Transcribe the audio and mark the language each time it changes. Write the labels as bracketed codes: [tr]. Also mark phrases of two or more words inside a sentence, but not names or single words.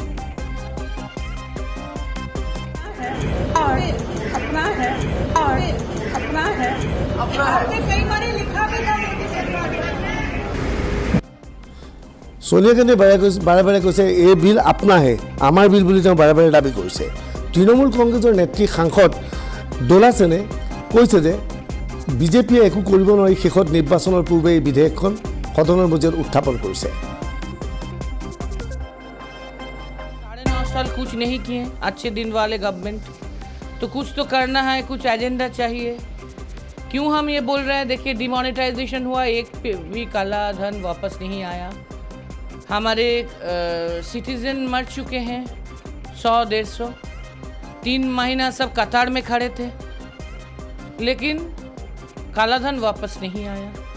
[as] সোনিয়া গান্ধীয়ে বাৰে বাৰে কৈছে এই বিল আপনাহে, আমাৰ বিল বুলি তেওঁ বাৰে বাৰে দাবী কৰিছে। তৃণমূল কংগ্ৰেছৰ নেত্ৰী সাংসদ দোলা সেনে কৈছে যে বিজেপিয়ে একো কৰিব নোৱাৰি শেষত নিৰ্বাচনৰ পূৰ্বে এই বিধেয়কখন সদনৰ মাজত উত্থাপন কৰিছে। [hi] 9.5 साल कुछ नहीं किए अच्छे दिन वाले गवर्नमेंट, तो कुछ तो करना है, कुछ एजेंडा चाहिए। क्यों हम ये बोल रहे हैं? देखिए, डिमोनेटाइजेशन हुआ, एक भी काला धन वापस नहीं आया। हमारे सिटीजन मर चुके हैं 100-150, 3 महीना सब कतार में खड़े थे, लेकिन काला धन वापस नहीं आया।